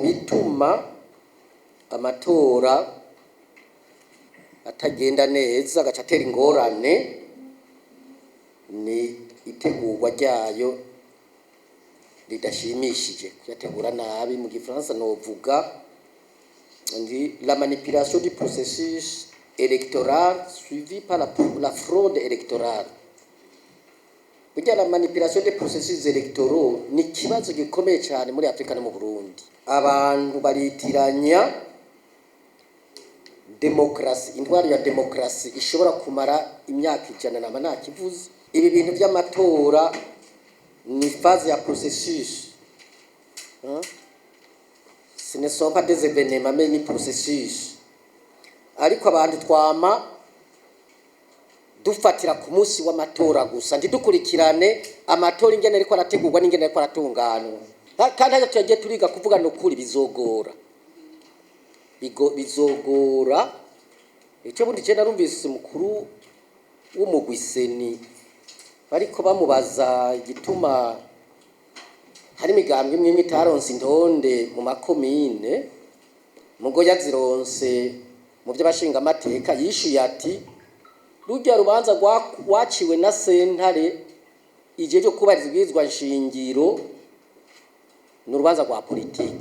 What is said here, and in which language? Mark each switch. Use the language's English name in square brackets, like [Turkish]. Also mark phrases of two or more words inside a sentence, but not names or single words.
[Rundi] gituma amatora atagenda neza agaca atera ingorane ni itegurwa ryayo ridashimishije. Kuyategura nabi mu gifaransa novuga ndi [French] la manipulation du processus électoral suivi par la fraude électorale. [Rundi] Burya [French] la manipulation des processus électoraux [Rundi] ni kibazo gikomeye cyane muri Afrika no mu Burundi. Abantu baritiranya demokrasi, intwaro ya demokrasi ishobora kumara imyaka 100 na nta kivuze. Ibi bintu by'amatora ni phase ya processus. [French] Ce ne sont pas des événements mais ni processus. [Rundi] Ariko abantu twama dufatira ku munsi w'amatora gusa ndidukurikirane amatora ingene ariko arategurwa n'ingene ariko aratunganwa. Kandi aho tujye turiga kuvuga no kuri bizogora. Bizogora icyo bundi je narumvise umukuru w'umugwiseni bariko bamubaza igituma hari imigambwe imwe itaronse indonde mu makomine mugo yazironse mu by'abashinga amateka yishuye ati rujya rubanza waciwe na sentare igihe cyo kubariza ibwirizwa nshingiro n'urubanza rwa politike.